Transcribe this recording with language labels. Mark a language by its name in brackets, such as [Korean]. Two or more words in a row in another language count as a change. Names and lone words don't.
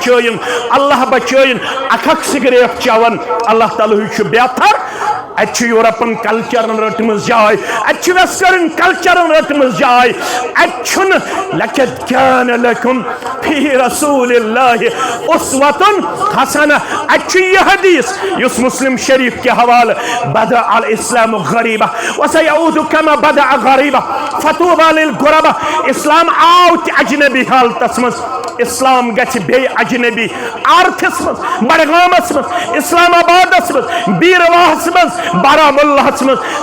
[Kashmiri] بچٲیِن اکھ اکھ سگریٹ چٮ۪وان اللہ تعالیٰ ہٕے چھُ بہتر اتہِ چھُ یورپن کلچرن رٔٹمٕژ جاے اتہِ چھُ ویسٹرن کلچرن رٔٹمٕژ جاے اتہِ چھُنہٕ [Arabic] لقد کان لکم فی رسول اللہ اسوۃ [Kashmiri] حسنہ اتہِ چھُ یہِ حدیث یُس مسلم شریف کے حوالہٕ [Arabic] بدأ الاسلام غریبہ وسیعود کما بدأ غریبہ فطوبى للغرباء [Kashmiri] اسلام آو تہِ اجنبی حالتس منٛز اسلام گژھِ بیٚیہِ اجنبی آرتھس منٛز بڈگامس منٛز اسلام آبادس منٛز بیٖرواہس منٛز بارہمولہس منٛز